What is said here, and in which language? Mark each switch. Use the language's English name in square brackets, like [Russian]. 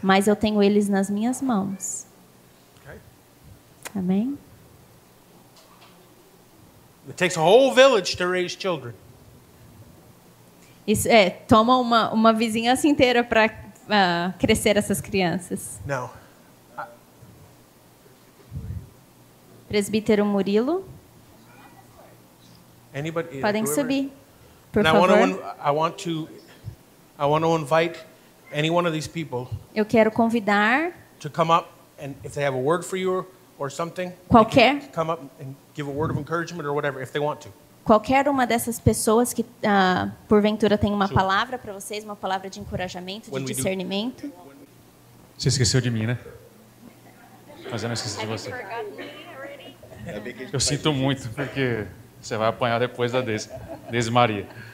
[Portuguese] Mas eu tenho eles nas minhas mãos. [English] Okay? [Portuguese] Amém? [English] It takes a whole village to raise children. [Portuguese] Isso toma uma vizinhança inteira para crescer essas crianças. [English] Now, [Portuguese] Presbítero Murilo, [English] anybody? [Portuguese] podem [English] whoever- [Portuguese] subir, por [English] And [Portuguese] favor. [English] I want to invite any one of these people [Portuguese] Eu quero convidar [English] to come up, and if they have a word for you or something, they [Portuguese] Qualquer. [English] can come up and give a word of encouragement or whatever, if they want to. [Portuguese] qualquer uma dessas pessoas que porventura tem uma [English] Sure. [Portuguese] palavra para vocês, uma palavra de encorajamento, [English] When [Portuguese] de [English] we do- [Portuguese] discernimento. Você esqueceu de mim, né? Mas eu não esqueci de você. Eu sinto muito, porque você vai apanhar depois da Deise Maria.